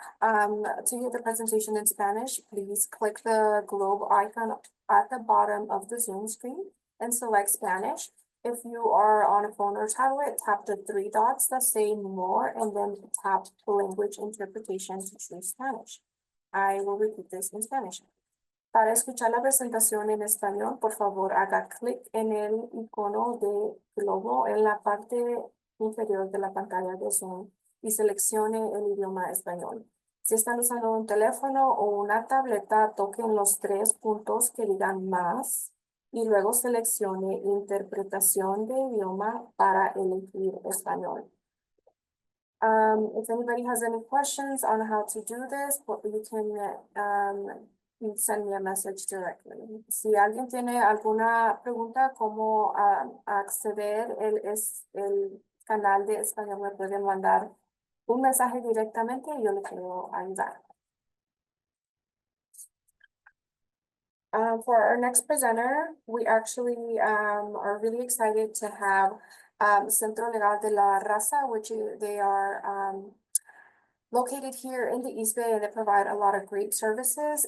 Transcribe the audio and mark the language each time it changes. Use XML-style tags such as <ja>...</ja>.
<en>To hear the presentation in Spanish, please click the globe icon at the bottom of the Zoom screen and select Spanish. If you are on a phone or tablet, tap the 3 dots that say more and then tap language interpretation to choose Spanish. I will repeat this in Spanish.</en> <es>Para escuchar la presentación en español, por favor, haga clic en el icono de globo en la parte inferior de la pantalla de Zoom y seleccione el idioma español. Si están usando un teléfono o una tableta, toquen los 3 puntos que digan más y luego seleccione interpretación de idioma para elegir español.</es> <en>If anybody has any questions on how to do this, you can send me a message directly.</en> <es>Si alguien tiene alguna pregunta cómo acceder el canal de español, me pueden mandar un mensaje directamente y yo le puedo ayudar.</es> <en>For our next presenter, we actually are really excited to have Centro Legal de la Raza, they are, located here in the East Bay, and they provide a lot of great services.</en>